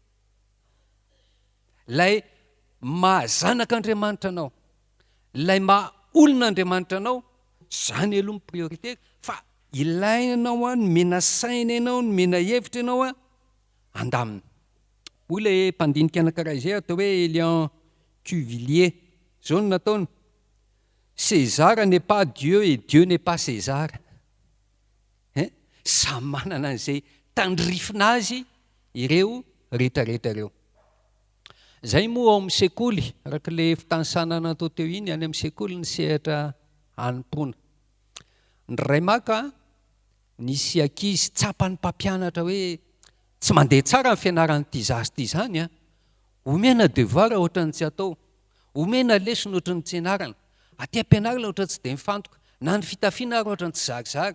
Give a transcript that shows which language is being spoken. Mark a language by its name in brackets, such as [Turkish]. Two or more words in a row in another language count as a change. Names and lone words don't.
[Malagasy] Lay mahazanak'Andriamanitra anao, lay maha olon'Andriamanitra anao, zany aloha ny prioritera. Fa ilainao ny mena saina ianao, ny mena hevitra ianao andamina. Hoy ilay mpandinika anankiray izay atao hoe Elian Cuvillier, zao no nataony: [French] César n'est pas Dieu et Dieu n'est pas César. [Malagasy] Samy manana an'izay tandrifina azy ireo rehetrarehetra ireo. Zay moa ao amin'ny sekoly, arak'ilay fitansanana atao teo iny, any amin'ny sekoly ny sehatra hanompoana. Ny ray maka nisy ankizy tsapan'ny mpampianatra hoe tsy mandeha tsara ny fianaran'ity zasy ity zany omena devoir ohatran'ny tsy atao, omena lesona ohatran'ny tsy ianarana, aty ampianarana ohatran'ny tsy dia mifantoka, na ny fitafiana ary ohatran'ny tsy zarizary.